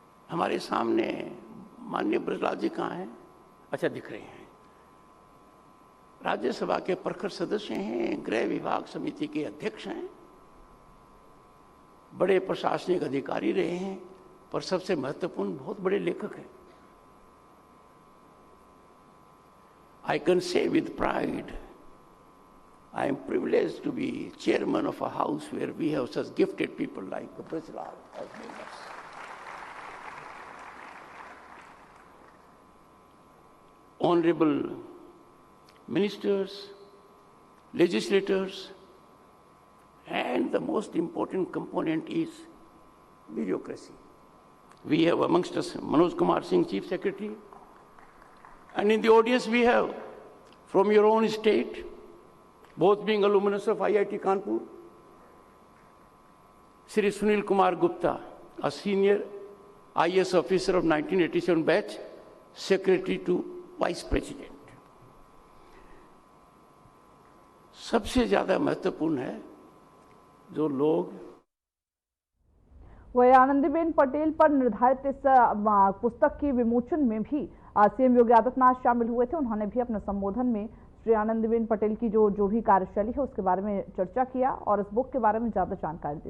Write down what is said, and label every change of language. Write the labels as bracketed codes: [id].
[hi] हमारे सामने माननीय ब्रजलाल जी कहाँ हैं? अच्छा, दिख रहे हैं। राज्यसभा के प्रखर सदस्य हैं, गृह विभाग समिति के अध्यक्ष हैं, बड़े प्रशासनिक अधिकारी रहे हैं, पर सबसे महत्वपूर्ण बहुत बड़े लेखक हैं। [en] I can say with pride, I am privileged to be chairman of a house where we have such gifted people like Brajlal as members. Honorable ministers, legislators, And the most important component is bureaucracy. We have amongst us Manoj Kumar Singh, Chief Secretary, and in the audience we have from your own state, both being alumnus of IIT Kanpur, Shri Sunil Kumar Gupta, a senior IAS officer of 1987 batch, Secretary to Vice President. [hi] सबसे ज्यादा महत्वपूर्ण है जो लोग वही आनंदीबेन पटेल पर निर्धारित इस पुस्तक की विमोचन में भी सीएम योगी आदित्यनाथ शामिल हुए थे। उन्होंने भी अपने संबोधन में श्री आनंदीबेन पटेल की जो भी कार्यशैली है उसके बारे में चर्चा किया और इस बुक के बारे में ज्यादा जानकारी दी।